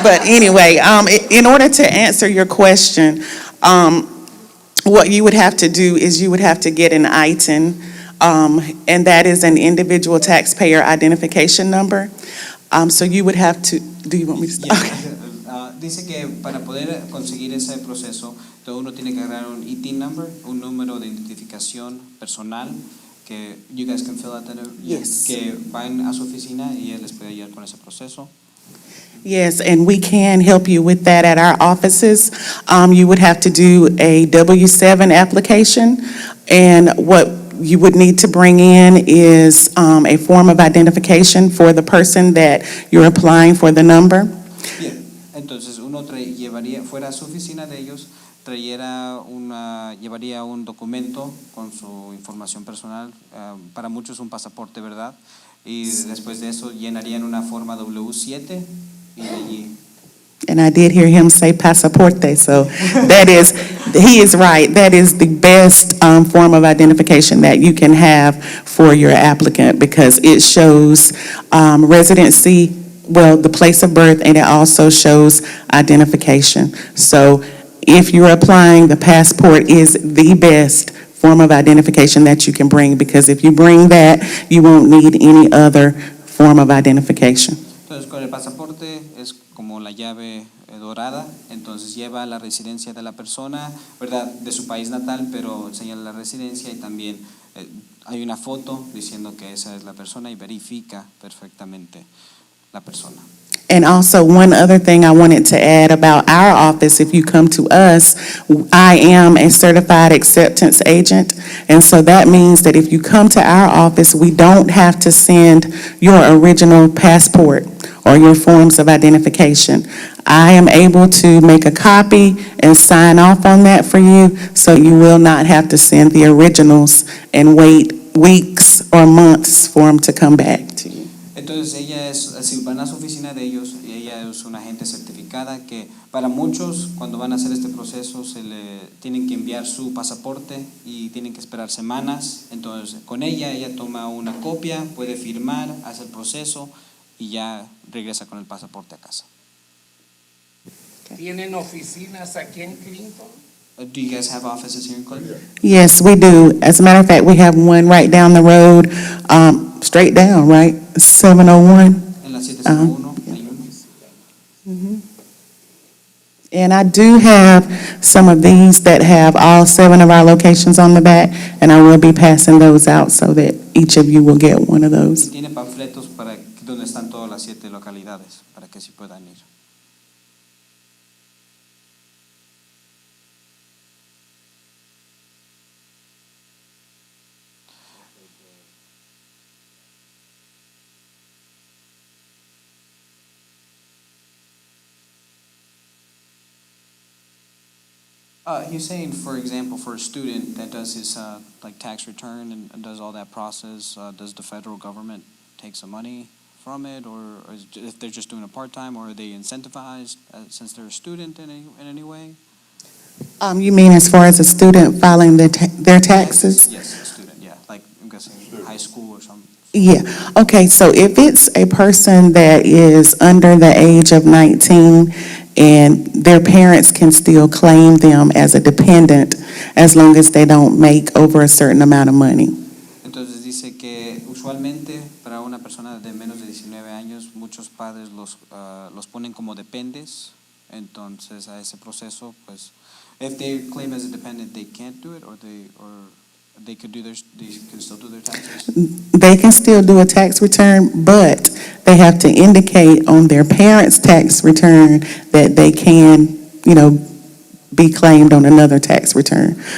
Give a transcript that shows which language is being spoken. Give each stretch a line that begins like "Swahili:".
English: But anyway, in order to answer your question, what you would have to do is you would have to get an ITIN, and that is an individual taxpayer identification number. So you would have to, do you want me to start? Okay.
Spanish: Dice que para poder conseguir ese proceso, todo uno tiene que agarrar un ITIN number, un número de identificación personal, que
English: you guys can fill out that, Yes.
Spanish: que van a su oficina y él les puede ayudar con ese proceso.
English: Yes, and we can help you with that at our offices. You would have to do a W-7 application, and what you would need to bring in is a form of identification for the person that you're applying for the number.
Spanish: Bien, entonces uno llevaría, fuera a su oficina de ellos, llevaría un documento con su información personal, para muchos un pasaporte, ¿verdad? Y después de eso llenarían una forma W-7 y de allí.
English: And I did hear him say pasaporte, so he is right. That is the best form of identification that you can have for your applicant, because it shows residency, well, the place of birth, and it also shows identification. So if you're applying, the passport is the best form of identification that you can bring, because if you bring that, you won't need any other form of identification.
Spanish: Entonces con el pasaporte es como la llave dorada, entonces lleva la residencia de la persona, ¿verdad? De su país natal, pero enseña la residencia y también hay una foto diciendo que esa es la persona y verifica perfectamente la persona.
English: And also, one other thing I wanted to add about our office, if you come to us, I am a certified acceptance agent. And so that means that if you come to our office, we don't have to send your original passport or your forms of identification. I am able to make a copy and sign off on that for you, so you will not have to send the originals and wait weeks or months for them to come back to you.
Spanish: Entonces si van a su oficina de ellos, ella es una agente certificada que para muchos cuando van a hacer este proceso se le tienen que enviar su pasaporte y tienen que esperar semanas. Entonces con ella toma una copia, puede firmar, hace el proceso y ya regresa con el pasaporte a casa. ¿Tienen oficinas aquí en Clinton?
English: Do you guys have offices here in Clinton? Yes, we do. As a matter of fact, we have one right down the road, straight down, right? 701.
Spanish: En la 701 hay uno.
English: And I do have some of these that have all 7 of our locations on the back, and I will be passing those out so that each of you will get one of those.
Spanish: Y tiene panfletos para donde están todas las 7 localidades para que sí puedan ir.
English: You're saying, for example, for a student that does his like tax return and does all that process, does the federal government take some money from it, or if they're just doing a part-time, or are they incentivized since they're a student in any way? You mean as far as a student filing their taxes? Yes, a student, yeah. Like hacer high school or something. Yeah, okay, so if it's a person that is under the age of 19 and their parents can still claim them as a dependent as long as they don't make over a certain amount of money.
Spanish: Entonces dice que usualmente para una persona de menos de 19 años muchos padres los ponen como dependes. Entonces a ese proceso, pues,
English: if they claim as a dependent, they can't do it, or they can still do their taxes. They can still do a tax return, but they have to indicate on their parents' tax return that they can, be claimed on another tax return.